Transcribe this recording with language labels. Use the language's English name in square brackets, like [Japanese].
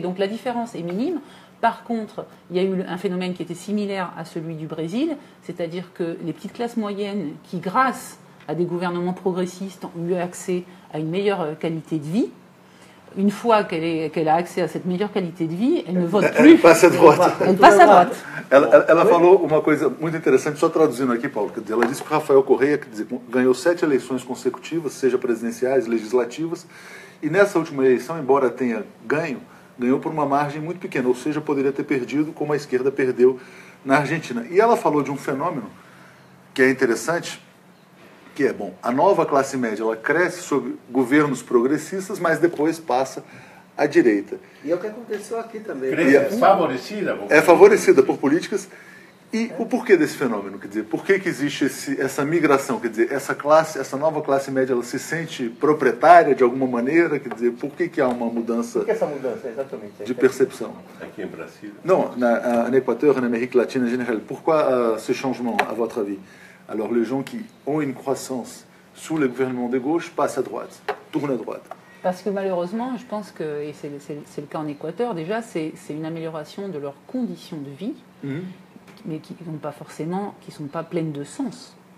[French] Donc la différence est minime. Par contre, il y a eu un phénomène qui était similaire à celui du Brésil, c'est-à-dire que les petites classes moyennes qui, grâce à des gouvernements progressistes, ont eu accès à une meilleure qualité de vie. Une fois qu'elle a accès à cette meilleure qualité de vie, elle ne vote plus. Elle passe à droite. Elle passe à droite. [Portuguese] Ela falou uma coisa muito interessante, só traduzindo aqui, Paulo. Quer dizer, ela disse que o Rafael Correa, quer dizer, ganhou 7 eleições consecutivas, seja presidenciais, legislativas, e nessa última eleição, embora tenha ganhou por uma margem muito pequena, ou seja, poderia ter perdido, como a esquerda perdeu na Argentina. E ela falou de um fenômeno que é interessante, que é, bom, a nova classe média, ela cresce sob governos progressistas, mas depois passa à direita. E é o que aconteceu aqui também. É favorecida por políticas. E o porquê desse fenômeno? Quer dizer, por que existe essa migração? Quer dizer, essa nova classe média, ela se sente proprietária de alguma maneira? Quer dizer, por que há uma mudança? Por que essa mudança, exatamente? De percepção. Aqui em Brasil? [French] Non, en Équateur, en Amérique latine en général. Pourquoi ce changement, à votre avis? Alors, les gens qui ont une croissance sous le gouvernement de gauche passent à droite, tournent à droite. Parce que malheureusement, je pense que, et c'est le cas en Équateur, déjà, c'est une amélioration de leurs conditions de vie, mais qui n'ont pas forcément, qui ne sont pas pleines de sens.